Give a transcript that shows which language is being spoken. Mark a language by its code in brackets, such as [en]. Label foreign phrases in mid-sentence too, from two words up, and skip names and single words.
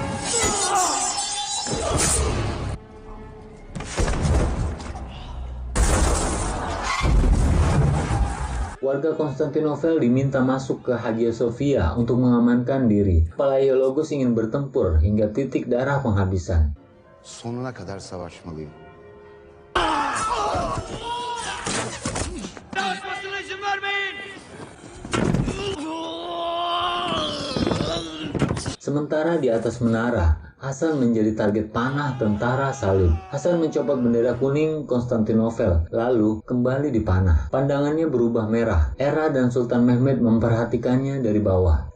[id] Warga Konstantinopel diminta masuk ke Hagia Sophia untuk mengamankan diri. Palaiologos ingin bertempur hingga titik darah penghabisan. [tr] Sonuna kadar savaşmalıyım. Savaşmasına izin vermeyin. [id] Sementara di atas menara, Hasan menjadi target panah tentara salib. Hasan mencopot bendera kuning Konstantinopel, lalu kembali dipanah. Pandangannya berubah merah. Era dan Sultan Mehmed memperhatikannya dari bawah.